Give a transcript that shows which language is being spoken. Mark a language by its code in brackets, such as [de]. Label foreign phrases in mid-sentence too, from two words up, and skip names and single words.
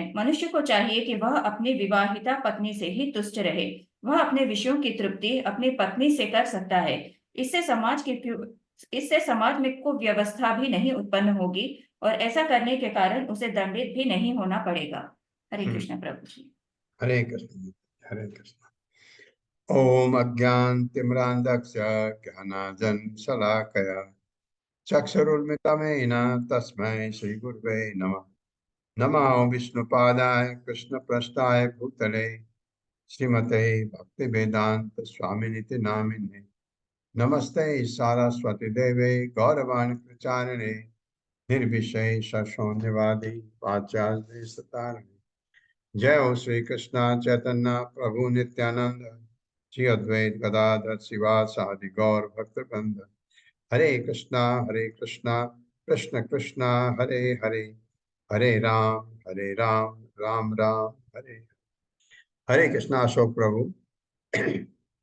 [hi] मनुष्य को चाहिए कि वह अपनी विवाहिता पत्नी से ही तुष्ट रहे। वह अपने विषयों की तृप्ति अपनी पत्नी से कर सकता है। इससे समाज में कुव्यवस्था भी नहीं उत्पन्न होगी और ऐसा करने के कारण उसे दंडित भी नहीं होना पड़ेगा। हरे कृष्ण प्रभु जी। हरे कृष्ण। हरे कृष्ण। [sa] ओम अज्ञानतिमिरान्धस्य ज्ञानाञ्जन शलाकया चक्षुरुन्मिलितं तस्मै श्रीगुरवे नमः। नमो विष्णुपादाय कृष्णप्रेष्ठाय भूतले श्रीमते भक्तिवेदांत स्वामिनिति नामिने। नमस्ते सारस्वती देवे गौरवाणी प्रचारिणे निर्विशेष शून्यवादी वाचार्य सतारिणे। जय हो श्री कृष्ण चैतन्य प्रभु नित्यानंद श्री अद्वैत गदाधर शिवासादि गौर भक्तवृंद। हरे कृष्णा कृष्ण कृष्णा हरे हरे, हरे राम राम राम हरे हरे। [hi] हरे कृष्णा। अशोक प्रभु